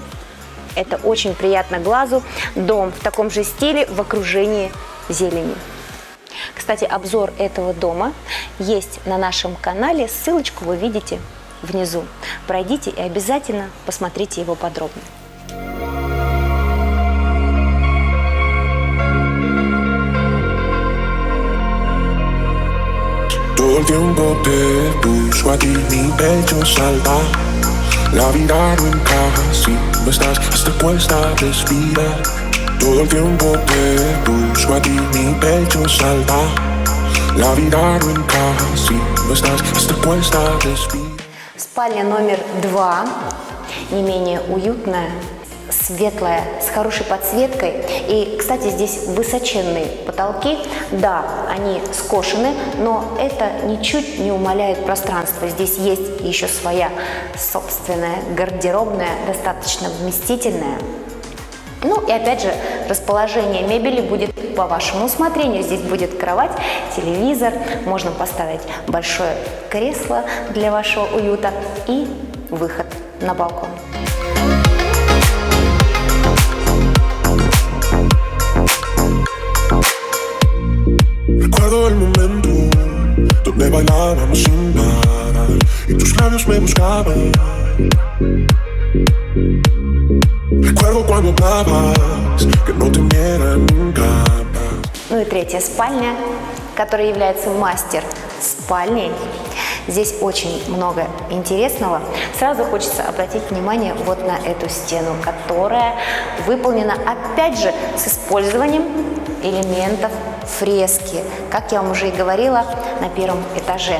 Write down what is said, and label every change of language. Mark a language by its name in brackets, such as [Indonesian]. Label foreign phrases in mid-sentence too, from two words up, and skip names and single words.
[Russian] Это очень приятно глазу. Дом в таком же стиле в окружении зелени. Кстати, обзор этого дома есть на нашем канале. Ссылочку вы видите внизу. Пройдите и обязательно посмотрите его подробно. [Spanish] Todo Todo el tiempo te busco a ti, mi pecho salta. La vida no encaja si no estás, hasta cuesta respirar. Todo el tiempo te busco a ti, mi pecho salta. La vida no encaja si no estás, hasta cuesta respirar. [Russian] Спальня номер 2, не менее уютная, светлая, с хорошей подсветкой. И, кстати, здесь высоченные потолки. Да, они скошены, но это ничуть не умаляет пространство. Здесь есть еще своя собственная гардеробная, достаточно вместительная. Ну и опять же, расположение мебели будет по вашему усмотрению. Здесь будет кровать, телевизор, можно поставить большое кресло для вашего уюта и выход на балкон. [Spanish] Recuerdo el momento donde bailábamos sin parar y tus labios me buscaban. Recuerdo cuando hablabas que no te viera nunca más. [Russian] Ну и третья спальня, которая является мастер-спальней. Здесь очень много интересного. Сразу хочется обратить внимание вот на эту стену, которая выполнена опять же с использованием элементов фрески, как я вам уже и говорила, на первом этаже.